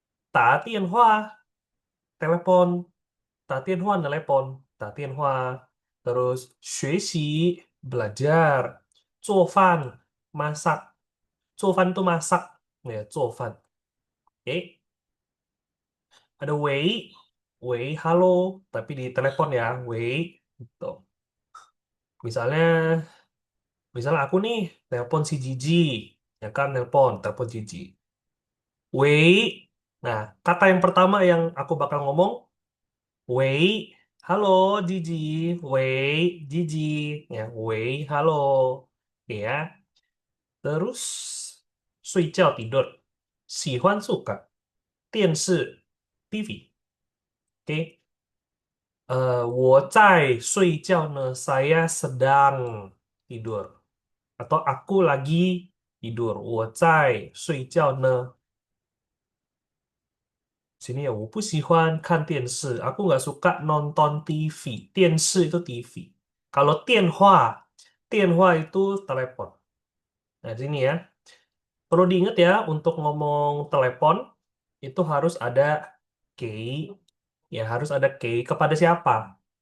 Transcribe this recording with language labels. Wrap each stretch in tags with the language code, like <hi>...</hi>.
<zh>打电话 telepon. 打电话 telepon. 打电话.</zh> <id>Terus 学习 belajar. 做饭 masak. 做饭 tuh masak. Ya, 做饭.Oke. Ada Wei. Wei, halo. Tapi di telepon ya. Wei. Gitu. Misalnya aku nih telepon si Gigi, ya kan telepon Gigi. Wei, nah kata yang pertama yang aku bakal ngomong, Wei, halo Gigi, Wei, Gigi, ya Wei, halo, ya. Terus 睡觉 tidur, 喜欢 suka, 电视 TV, oke.</id> <zh>我在睡觉 呢,</zh> <id>saya sedang tidur. Atau aku lagi tidur.</id> <zh>我在睡觉 呢.</zh> <id>Sini ya,</id> <zh>我不喜欢看电视.</zh> <id>Aku nggak suka nonton TV. 电视 itu TV. Kalau 电话 itu telepon. Nah, sini ya. Perlu diingat ya, untuk ngomong telepon, itu harus ada kei. Ya, harus ada kei. Kepada siapa?</id>